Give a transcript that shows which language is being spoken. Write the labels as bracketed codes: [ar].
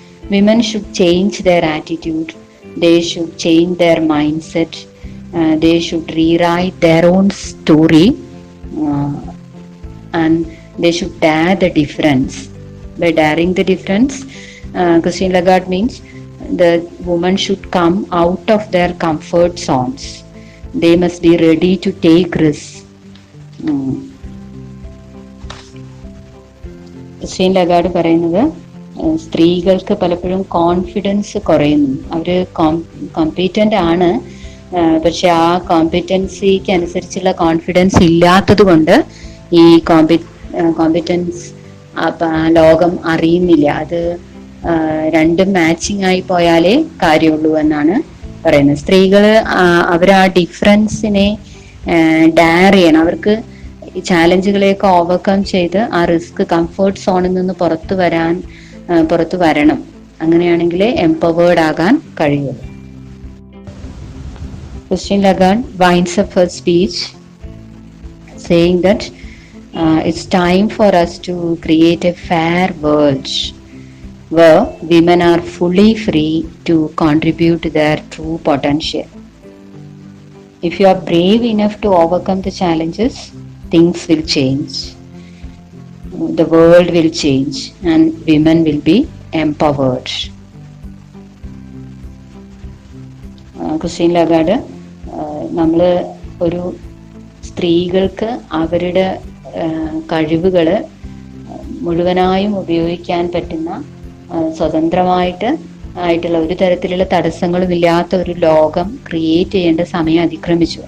[en] Women should change their attitude, they should change their mindset, they should rewrite their own story, and they should dare the difference. By daring the difference, Christine Lagarde means the woman should come out of their comfort zones. They must be ready to take risks. [ml] Christine Lagarde പറയുന്നത് സ്ത്രീകൾക്ക് പലപ്പോഴും confidence കുറയുന്നു. അവര് competent ആണ്, പക്ഷെ ആ കോമ്പീറ്റൻസിക്ക് അനുസരിച്ചുള്ള confidence ഇല്ലാത്തത് കൊണ്ട് ഈ കോമ്പീറ്റൻസ് ലോകം അറിയുന്നില്ല. അത് രണ്ടും മാച്ചിങ് ആയി പോയാലേ കാര്യമുള്ളൂ എന്നാണ് പറയുന്നത്. സ്ത്രീകള് അവർ ആ ഡിഫറൻസിനെ ഡയർ ചെയ്യണം. അവർക്ക് ഈ ചാലഞ്ചുകളെയൊക്കെ ഓവർകം ചെയ്ത് ആ റിസ്ക്, കംഫർട്ട് സോണിൽ നിന്ന് പുറത്തു വരണം. അങ്ങനെയാണെങ്കിലേ എംപവേർഡ് ആകാൻ കഴിയുള്ളൂ. [en] Christine Lagarde winds up her speech saying that it's time for us to create a fair world. where women are fully free to contribute their true potential. If you are brave enough to overcome the challenges, things will change. The world will change and women will be empowered. [ml] Christine Lagarde നമ്മൾ ഒരു സ്ത്രീകൾക്ക് അവരുടെ കഴിവുകൾ മുഴുവനായും ഉപയോഗിക്കാൻ പറ്റുന്ന സ്വതന്ത്രമായിട്ടുള്ള ഒരു തരത്തിലുള്ള തടസ്സങ്ങളും ഇല്ലാത്ത ഒരു ലോകം ക്രിയേറ്റ് ചെയ്യേണ്ട സമയം അതിക്രമിച്ചു.